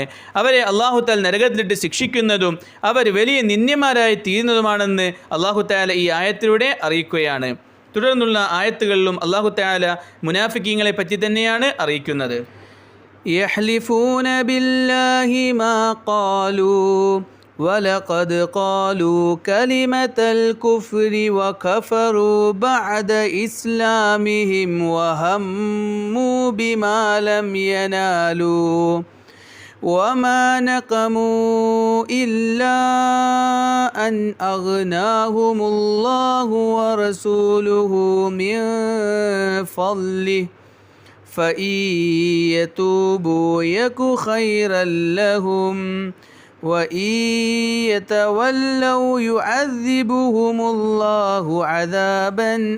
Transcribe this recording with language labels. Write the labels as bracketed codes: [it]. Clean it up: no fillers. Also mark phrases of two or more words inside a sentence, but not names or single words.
[ml] അവരെ [ar] الله تعالى [ml] നരകത്തിലിട്ട് ശിക്ഷിക്കുന്നതും അവർ വലിയ നിന്ദ്യന്മാരായി തീരുന്നതുമാണെന്ന് [ar] الله تعالى [ml] ഈ ആയത്തിലൂടെ അറിയിക്കുകയാണ്. തുടർന്നുള്ള ആയത്തുകളിലും [ar] الله تعالى [ml] മുനാഫിക്കീങ്ങളെ പറ്റി തന്നെയാണ് അറിയിക്കുന്നത്. [ar] يحلفون بالله ما قالوا وَلَقَدْ قَالُوا كَلِمَةَ الْكُفْرِ وَكَفَرُوا بَعْدَ إِسْلَامِهِمْ وَهَمُّوا بِمَا لَمْ يَنَالُوا وَمَا نَقَمُوا إِلَّا أَنْ أَغْنَاهُمُ اللَّهُ وَرَسُولُهُ مِنْ فَضْلِهِ فَإِنْ يَتُوبُوا يَكُ خَيْرًا لَهُمْ وَإِنْ يَتَوَلَّوْا يُعَذِّبْهُمُ اللَّهُ عَذَابًا